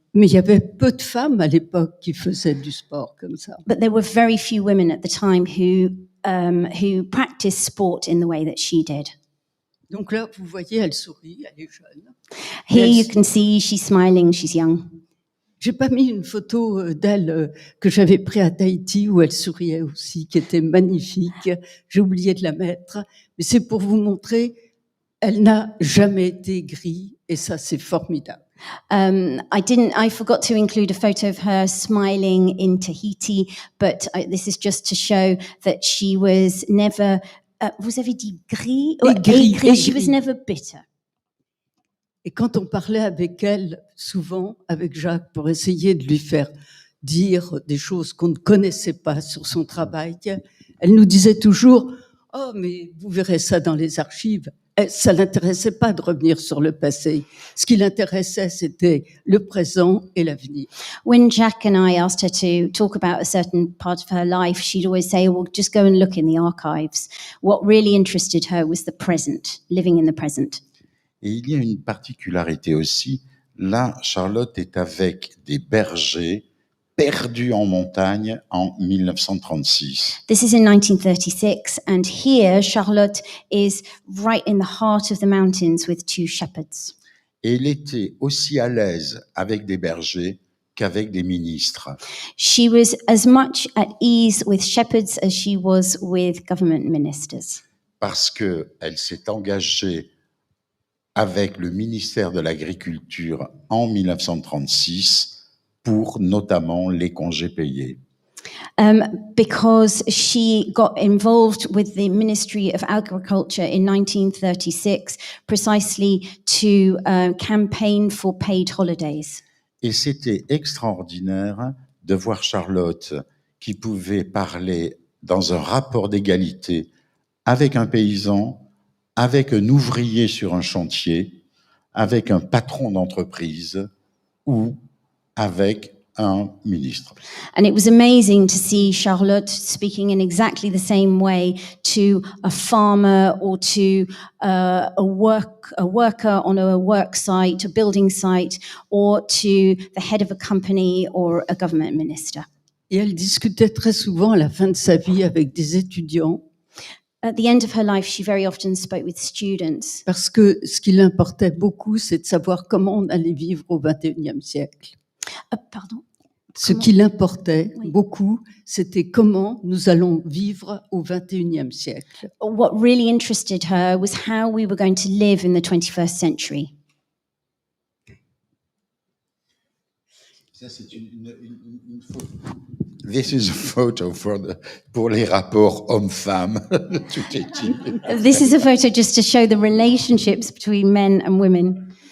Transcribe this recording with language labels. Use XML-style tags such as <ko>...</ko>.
<fr>Mais il y avait peu de femmes à l'époque qui faisaient du sport comme ça.</fr> <en>But there were very few women at the time who practiced sport in the way that she did.</en> <fr>Donc là, vous voyez, elle sourit, elle est jeune.</fr> <en>Here you can see she's smiling, she's young.</en> <fr>J'ai pas mis une photo d'elle que j'avais prise à Tahiti où elle souriait aussi, qui était magnifique. J'ai oublié de la mettre, mais c'est pour vous montrer, elle n'a jamais été aigrie et ça, c'est formidable.</fr> <en>I forgot to include a photo of her smiling in Tahiti, but this is just to show that she was never,</en> <fr>vous avez dit gris? Aigrie.</fr> <en>She was never bitter.</en> <fr>Et quand on parlait avec elle, souvent, avec Jacques, pour essayer de lui faire dire des choses qu'on ne connaissait pas sur son travail, elle nous disait toujours « Oh, mais vous verrez ça dans les archives ». Ça l'intéressait pas de revenir sur le passé. Ce qui l'intéressait, c'était le présent et l'avenir.</fr> <en>When Jack and I asked her to talk about a certain part of her life, she'd always say, well, just go and look in the archives. What really interested her was the present, living in the present.</en> <fr>Et il y a une particularité aussi. Là, Charlotte est avec des bergers perdus en montagne en 1936.</fr> <en>This is in 1936, and here Charlotte is right in the heart of the mountains with two shepherds.</en> <fr>Et elle était aussi à l'aise avec des bergers qu'avec des ministres.</fr> <en>She was as much at ease with shepherds as she was with government ministers.</en> <fr>Parce qu'elle s'est engagée avec le ministère de l'Agriculture en 1936 pour notamment les congés payés.</fr> <en>Because she got involved with the Ministry of Agriculture in 1936 precisely to campaign for paid holidays.</en> <fr>Et c'était extraordinaire de voir Charlotte qui pouvait parler dans un rapport d'égalité avec un paysan, avec un ouvrier sur un chantier, avec un patron d'entreprise ou avec un ministre.</fr> <en>And it was amazing to see Charlotte speaking in exactly the same way to a farmer or to a worker on a work site, a building site, or to the head of a company or a government minister.</en> <fr>Et elle discutait très souvent à la fin de sa vie avec des étudiants.</fr> <en>At the end of her life, she very often spoke with students.</en> <fr>Parce que ce qui l'importait beaucoup, c'est de savoir comment on allait vivre au XXIe siècle. Pardon? Ce qui l'importait beaucoup, c'était comment nous allons vivre au XXIe siècle.</fr> <en>What really interested her was how we were going to live in the 21st century.</en> <fr>Ça, c'est une photo.</fr> <en>This is a photo</en> <fr>pour les rapports hommes-femmes. Tout est dit.</fr> <en>This is a photo just to show the relationships between men and women.</en>